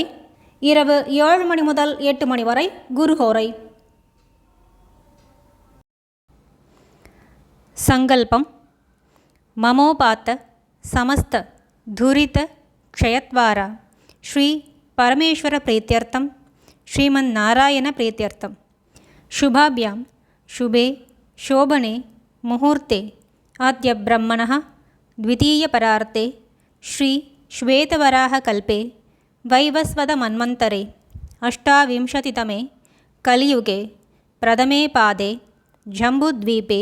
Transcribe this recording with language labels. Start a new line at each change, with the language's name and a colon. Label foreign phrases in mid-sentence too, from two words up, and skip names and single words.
Tamil: இரவு 7 மணி முதல் 8 மணி வரை குருஹோரை. சங்கல்பம்.
Sanskrit: ममोपात्त समस्त दुरित क्षयद्वारा श्री परमेश्वर प्रीत्यर्थं श्रीमन् नारायण प्रीत्यर्थं शुभाभ्यां शुभे शोभने मुहूर्ते अद्य ब्रह्मणः द्वितीयपरार्ते श्री श्वेतवराहकल्पे वैवस्वतमन्वन्तरे 28तमे कलियुगे प्रथमे पादे जम्बूद्वीपे